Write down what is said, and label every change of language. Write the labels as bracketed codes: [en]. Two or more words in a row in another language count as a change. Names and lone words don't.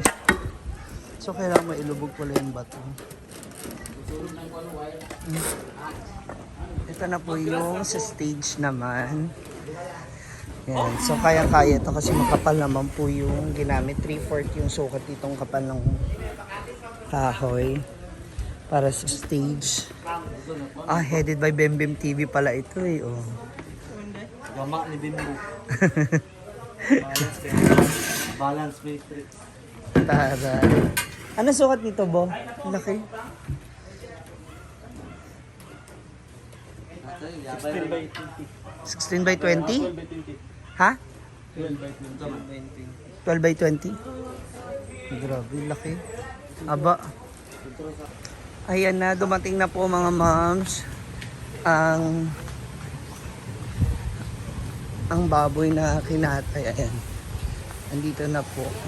[tl] So, kailangan mailubog pala yung bato. Ito na po yung sa stage naman. Yan. So, kaya-kaya ito kasi makapal naman po yung ginamit. 3/4 yung sukat itong kapal ng kahoy para sa stage. Ah, headed by Bembem TV pala ito eh. Oh. Gama ni Bimbo. [en] Balance matrix. [tl] Tara. Ano sukat nito, Bo? Laki. 16 by 16 by 20? 20. 12 by 20. Ha? 12 by 20. 12 by 20? Grabe, laki. Aba. Ayan na, dumating na po mga moms. Ang baboy na kinatay. Ayan. Andito na po.